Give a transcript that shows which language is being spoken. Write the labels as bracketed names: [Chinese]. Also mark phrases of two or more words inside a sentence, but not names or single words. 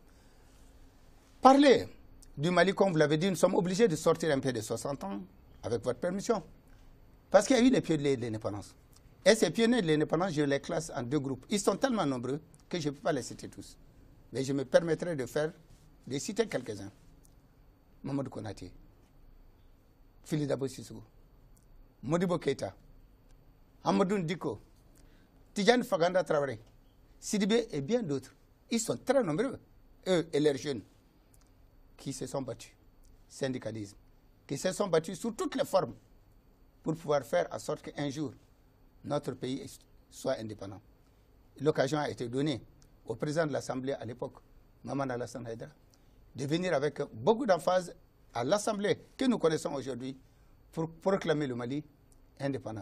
[French] Parler du Mali, comme vous l'avez dit, nous sommes obligés de sortir un peu de 60 ans, avec votre permission. Parce qu'il y a eu les pionniers de l'indépendance. Et ces pionniers de l'indépendance, je les classe en deux groupes. Ils sont tellement nombreux que je ne peux pas les citer tous. Mais je me permettrai de citer quelques-uns. Mamadou Konaté, Fili Dabo Sissoko, Modibo Keïta, Amadou Diko, Tidjane Faganda Traoré, Sidibé et bien d'autres. Ils sont très nombreux, eux et leurs jeunes, qui se sont battus, syndicalisme, qui se sont battus sous toutes les formes pour pouvoir faire en sorte qu'un jour, notre pays soit indépendant. L'occasion a été donnée au président de l'Assemblée à l'époque, Mamadou Alassane Haïdara, de venir avec beaucoup d'emphase à l'Assemblée que nous connaissons aujourd'hui pour proclamer le Mali indépendant.